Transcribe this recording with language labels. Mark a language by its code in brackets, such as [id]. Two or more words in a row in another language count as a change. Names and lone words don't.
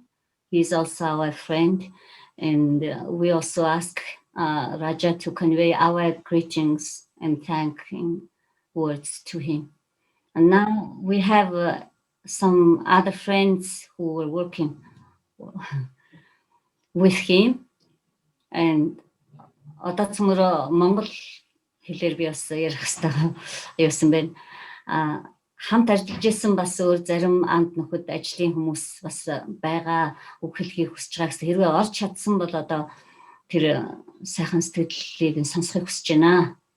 [en] He's also our friend, and we also ask Raja to convey our greetings and thanking words to him. And now we have some other friends who were working with him, and [mn] одоо цөмөрө Монгол хэлээр би бас ярих хэрэгтэй явсан байна. Хамт ажиллаж исэн бас өөр зарим анд нөхөд ажлын хүмүүс бас байгаа үг хэлхийг хүсэж байгаа гэсэн. Хэрвээ орж чадсан бол одоо тэр сайхан сэтгэлийг сонсохыг хүсэж байна.